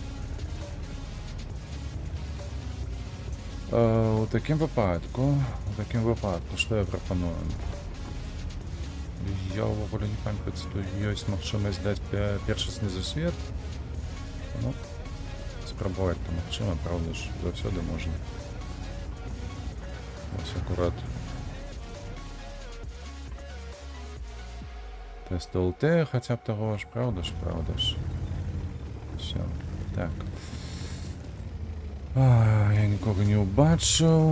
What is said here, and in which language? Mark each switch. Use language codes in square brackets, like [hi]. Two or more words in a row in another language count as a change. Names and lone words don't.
[uk] У таким випадку, що я пропоную? Я ввогуле не пам'ятаю, що є можливість дати першісний засвіт. [be] Ну, спробувати там магчыма, [uk] правда ж, [be] заўсёды можна. Ось акурат. [uk] Тест ЛТ хотя б того ж, правда ж. [be] Все, так. Я нікога не убачыў.